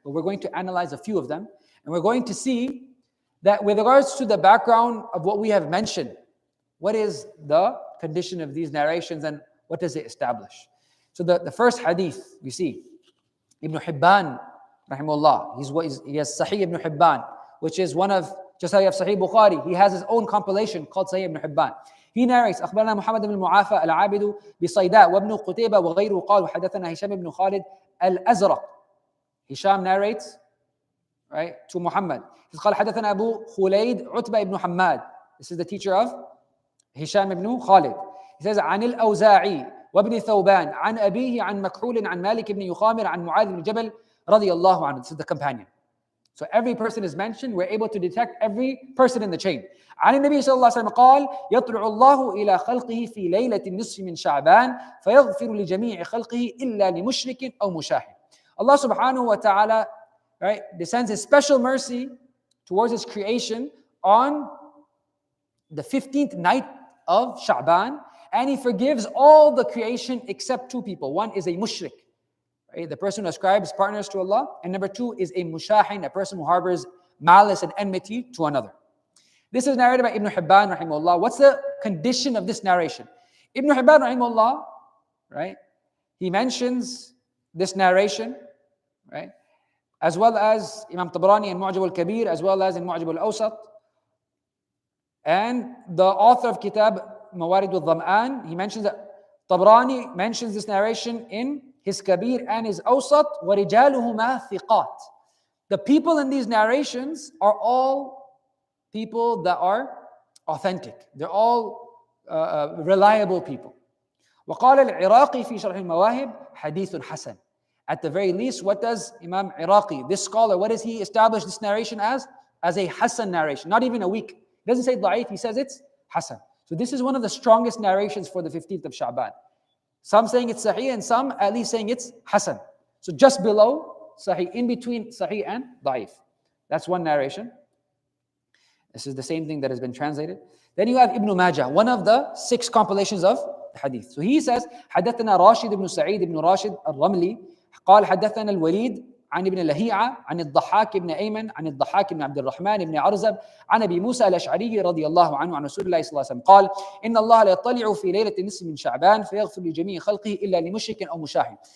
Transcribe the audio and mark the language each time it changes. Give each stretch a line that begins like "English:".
English: But we're going to analyze a few of them. And we're going to see that with regards to the background of what we have mentioned, what is the condition of these narrations and what does it establish? So the first hadith we see, Ibn Hibban rahimahullah. He has Sahih ibn Hibban, which is one of, just how you have Sahih Bukhari, he has his own compilation called Sahih ibn Hibban.
Arabic: He narrates, أخبرنا محمد بن المعافى العابد بصيداء وابن قتيبة وغيره قال وحدثنا هشام بن خالد الأزرق.
English: Hisham narrates, right, to Muhammad.
Arabic: قال حدثنا أبو خليد عتبة ibn Hammad.
English: This is the teacher of Hisham ibn Khalid. He says
Arabic: عن الأوزاعي وابن ثوبان عن أبيه عن مكحول عن مالك بن يخامر عن معاذ بن جبل رضي الله عنه.
English: This is the companion. So every person is mentioned. We're able to detect every person in the chain.
Arabic: عن النبي صلى الله عليه وسلم قال يطلع الله إلى خلقه في ليلة النصف من شعبان فيغفر لجميع خلقه إلا لمشرك أو مشاحن.
English: Allah subhanahu wa ta'ala, right, descends His special mercy towards His creation on the 15th night of Sha'baan, and He forgives all the creation except two people. One is a mushrik, right, the person who ascribes partners to Allah, and number two is a mushahin, a person who harbors malice and enmity to another. This is narrated by Ibn Hibban rahimahullah. What's the condition of this narration? Ibn Hibban rahimahullah, right, he mentions this narration, right, as well as Imam Tabrani in Mu'jam al-Kabir, as well as in Mu'jam al-Awsat. And the author of Kitab Mawarid al-Dham'an, he mentions that Tabrani mentions this narration in his Kabir and his Awsat,
Arabic: وَرِجَالُهُمَا ثِقَاتٍ.
English: The people in these narrations are all people that are authentic. They're all reliable people.
Arabic: وقال العراقي في شرح المواهب حديث حسن.
English: At the very least, what does Imam Iraqi, this scholar, what does he establish this narration as? As a Hasan narration, not even a weak. He doesn't say da'if, he says it's Hasan. So this is one of the strongest narrations for the 15th of Sha'ban. Some saying it's Sahih and some at least saying it's Hasan. So just below Sahih, in between Sahih and da'if. That's one narration. This is the same thing that has been translated. Then you have Ibn Majah, one of the 6 compilations of the hadith. So he says,
Arabic: حدثنا راشد بن سعيد بن راشد الرملي قال حدثنا الوليد عن ابن لهيعة عن الضحاك بن أيمن عن الضحاك بن عبد الرحمن بن عرزب عن أبي موسى الأشعري رضي الله عنه عن رسول الله صلى الله عليه وسلم قال إن الله لا يطلع في ليلة النصف من شعبان فيغفر لجميع خلقه إلا لمشرك أو مشاحن.